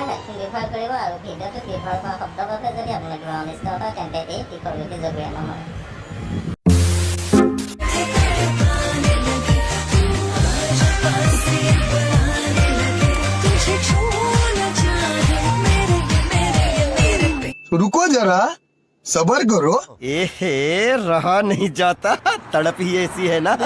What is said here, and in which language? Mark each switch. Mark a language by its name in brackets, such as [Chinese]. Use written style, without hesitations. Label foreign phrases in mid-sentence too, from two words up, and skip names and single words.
[Assamese] ব্যৱহাৰ কৰিব আৰু ভিডিঅ'টোত ব্যৱহাৰ কৰা শব্দভাৱে যদি আপোনাৰ কিবা অনিষ্ট হয় তেন্তে এই তীখৰগতি জগৰীয়া নহয়। [Hindi] रुको जरा सबर करो। एहे रहा नहीं जाता, तड़प ही ऐसी है ना।